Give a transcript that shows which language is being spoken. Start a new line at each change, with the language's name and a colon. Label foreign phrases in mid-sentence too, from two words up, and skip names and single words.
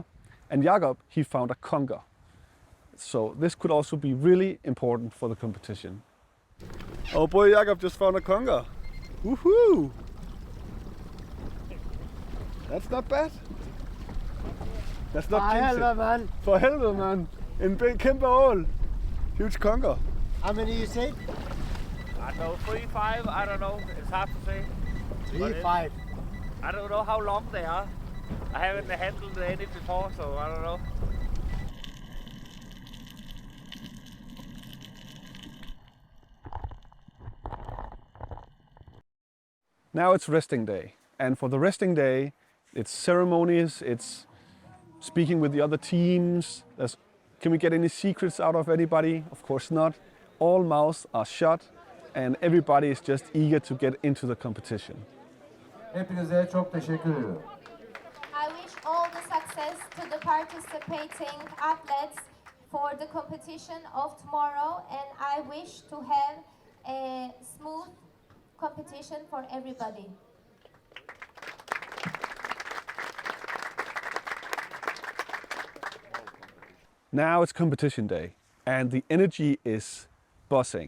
English: And Jakob, he found a conger. So this could also be really important for the competition. Oh boy, Jakob just found a conger. Woohoo! That's not bad. That's not
Danish: helvete, man. For helvete, man. En kæmpe ål.
English: Huge conger. How many you say? I don't know, 3, 5, I don't know. It's hard to say. 3, 5. I don't know how long they are. I haven't handled any before, so I don't know. Now it's resting day, and for the resting day, it's ceremonies, it's speaking with the other teams. Can we get any secrets out of anybody? Of course not. All mouths are shut, and everybody is just eager to get into the competition.
Turkish: Hepinize çok teşekkür ediyorum.
English: I wish all the success to the participating athletes for the competition of tomorrow, and I wish to have a smooth competition for everybody. Now it's competition day, and the energy is buzzing.